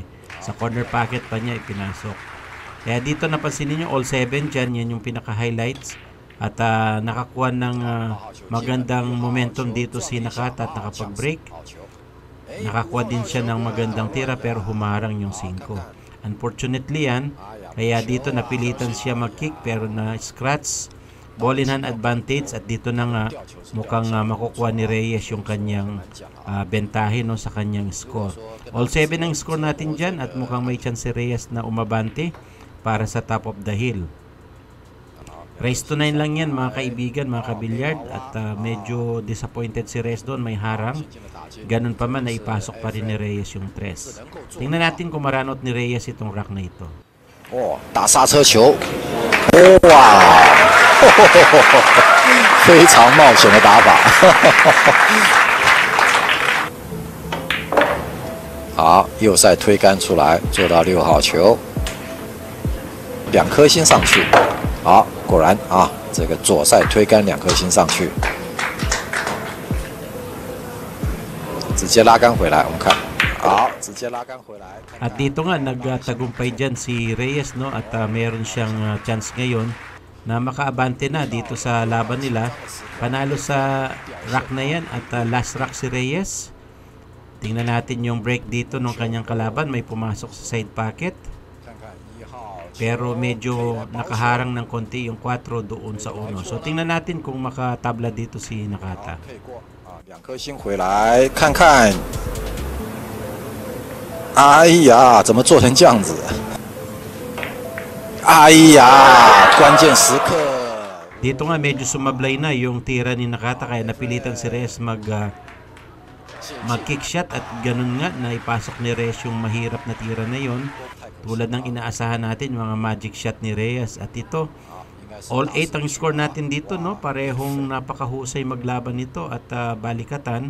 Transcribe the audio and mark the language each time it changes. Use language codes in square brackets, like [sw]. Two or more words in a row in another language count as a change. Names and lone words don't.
[tl] Sa [en] corner pocket [tl] pa niya ipinasok. Kaya dito napansin niyo all 7 dyan, yan yung pinaka-highlights. At nakakuha ng magandang momentum dito si Nakata at nakapag-break. Nakakuha din siya ng magandang tira pero humarang yung 5. Unfortunately yan, kaya dito napilitan siya mag-kick pero na-scratch. [en] Ball in hand advantage [tl] at dito na nga mukhang makukuha ni Reyes yung kanyang bentahe no, sa kanyang score. All 7 ang score natin dyan at mukhang may chance si Reyes na umabante para sa [en] top of the hill. Race to 9 [tl] lang yan mga kaibigan, mga kabilyard, at medyo disappointed si Reyes doon, may harang. Ganun pa man, naipasok pa rin ni Reyes yung 3. Tingnan natin kung maranot ni Reyes itong rack na ito. [zh] 打刹车球，哇，非常冒险的打法。好，右塞推杆出来，做到6号球，2颗星上去。好，果然啊，这个左塞推杆2颗星上去，直接拉杆回来，我们看。 [tl] At dito nga nagtagumpay dyan si Reyes no, at meron siyang chance ngayon na makaabante na dito sa laban nila. Panalo sa rack na yan at last rack si Reyes. Tingnan natin yung break dito ng kanyang kalaban, may pumasok sa [en] side pocket. [tl] Pero medyo nakaharang ng konti yung 4 doon sa 1. So tingnan natin kung makatabla dito si Nakata. [zh] 2 颗星回来看看。 哎呀，怎么做成这样子？哎呀，关键时刻。 [tl] Dito nga medyo sumablay na yung tira ni Nakata kaya napilitan si Reyes mag- [en] kick shot [tl] at ganun nga na ipasok ni Reyes yung mahirap na tira na yon. Tulad ng inaasahan natin mga [en] magic shot [tl] ni Reyes at ito all 8 ang score natin dito no, parehong napakahusay maglaban nito at balikatan.